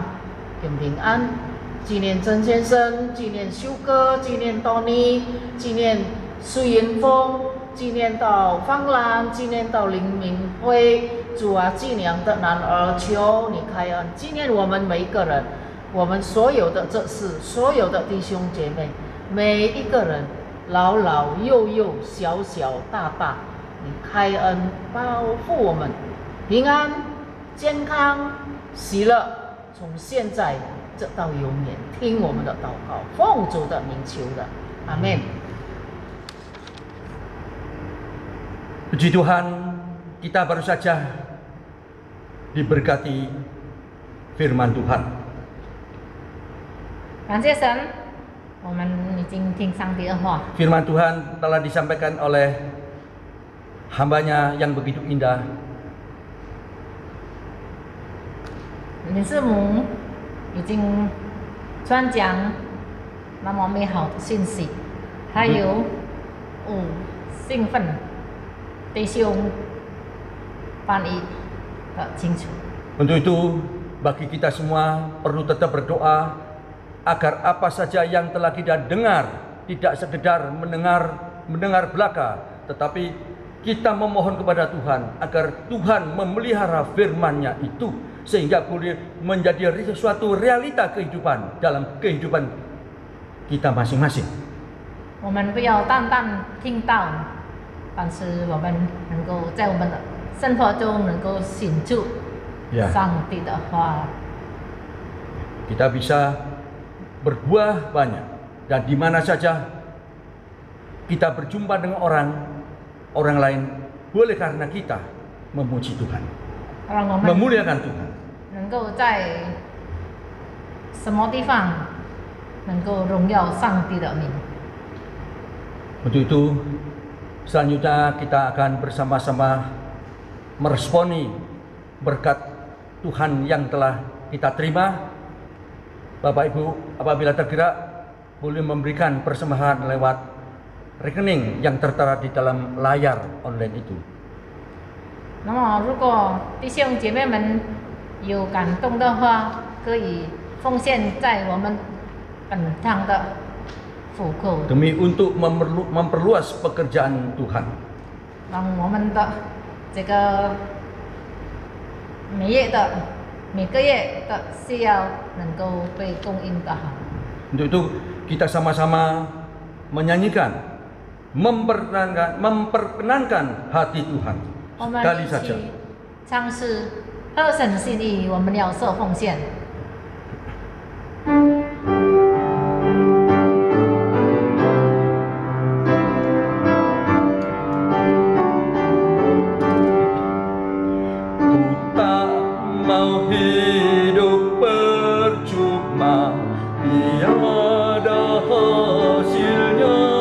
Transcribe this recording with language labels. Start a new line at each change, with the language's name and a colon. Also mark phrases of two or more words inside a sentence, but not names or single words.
Chinese: 给平安，纪念曾先生，纪念修哥，纪念多尼，纪念苏云峰，纪念到方兰，纪念到林明辉，主啊，纪念的男儿，求你开恩，纪念我们每一个人，我们所有的这事，所有的弟兄姐妹，每一个人，老老幼幼，小小大大，你开恩保护我们，平安、健康、喜乐。从现在直到永远，听我们的祷告，奉主的名求的，阿门。
Indonesian: Puji Tuhan, kita baru saja diberkati firman Tuhan.
Chinese: 感谢神，我们已经听上帝的话。
Indonesian: Firman Tuhan telah disampaikan oleh hambanya yang begitu indah.
Chinese: 林师母已经传讲那么美好的信息，还有兴奋弟兄翻译的清楚。
Indonesian: Untuk itu, bagi kita semua perlu tetap berdoa agar apa saja yang telah kita dengar tidak sekedar mendengar belaka, tetapi kita memohon kepada Tuhan agar Tuhan memelihara firman-Nya itu sehingga boleh menjadi suatu realita kehidupan dalam kehidupan kita masing-masing.
Chinese: 我们不要单单听到，但是我们能够在我们的生活中能够显出
Indonesian: Ya.
Chinese: 上帝的话。
Indonesian: Kita bisa berbuah banyak dan di mana saja kita berjumpa dengan orang lain boleh karena kita memuji Tuhan,
Chinese: 让我们
Indonesian: memuliakan Tuhan.
Chinese: 能够在什么地方能够荣耀上帝的名。
Indonesian: Untuk itu selanjutnya kita akan bersama-sama meresponi berkat Tuhan yang telah kita terima. Bapak Ibu apabila tergerak boleh memberikan persembahan lewat rekening yang tertera di dalam layar online itu.
Chinese: 那么，如果弟兄姐妹们有感动的话，可以奉献在我们本堂的府库，
Indonesian: Demi untuk memperluas pekerjaan Tuhan.
Chinese: 让我们的这个每个月的需要能够被供应的好。
Indonesian: Untuk itu kita sama-sama menyanyikan, memperkenankan hati Tuhan.
Chinese: 我们
Indonesian: Sekali
Chinese: 一
Indonesian: saja.
Chinese: 起唱诗，合神心意，我们要受奉献。
Indonesian: Ku tak mau hidup percuma, tiada hasilnya.